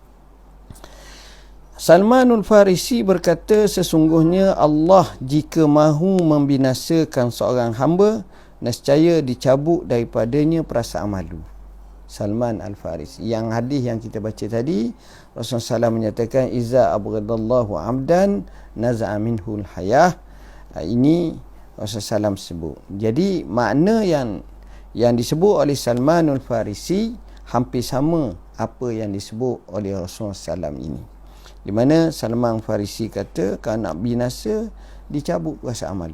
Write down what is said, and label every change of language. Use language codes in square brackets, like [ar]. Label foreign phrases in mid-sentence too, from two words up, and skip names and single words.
[ms] Salmanul Farisi berkata, sesungguhnya Allah jika mahu membinasakan seorang hamba, nescaya dicabut daripadanya perasaan malu. Salman Al-Farisi. Yang hadis yang kita baca tadi, Rasulullah SAW menyatakan, [ar] إذا أبغض الله عبدا نزع منه الحياء. [ms] Ini Rasulullah SAW sebut. Jadi makna yang disebut oleh Salmanul Farisi hampir sama apa yang disebut oleh Rasulullah SAW ini. Di mana Salman Farisi kata, kalau nak binasa, dicabut perasaan malu.